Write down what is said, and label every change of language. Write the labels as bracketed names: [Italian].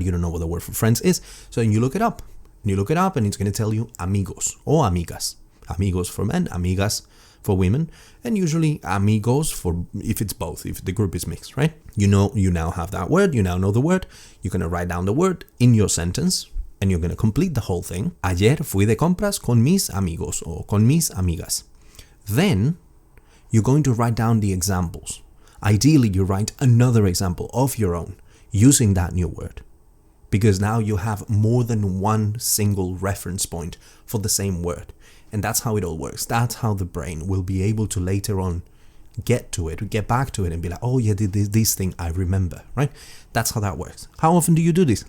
[English] You don't know what the word for friends is. So then you look it up. And it's going to tell you amigos or amigas. Amigos for men, amigas for women, and usually amigos for if it's both, if the group is mixed, right? You now have that word. You now know the word. You're going to write down the word in your sentence, and you're going to complete the whole thing. [Spanish] Ayer fui de compras con mis amigos [English] or [Spanish] con mis amigas. [English] Then you're going to write down the examples. Ideally, you write another example of your own using that new word, because now you have more than one single reference point for the same word. And that's how it all works. That's how the brain will be able to later on get back to it and be like, oh yeah, this thing I remember, right? That's how that works. How often do you do this?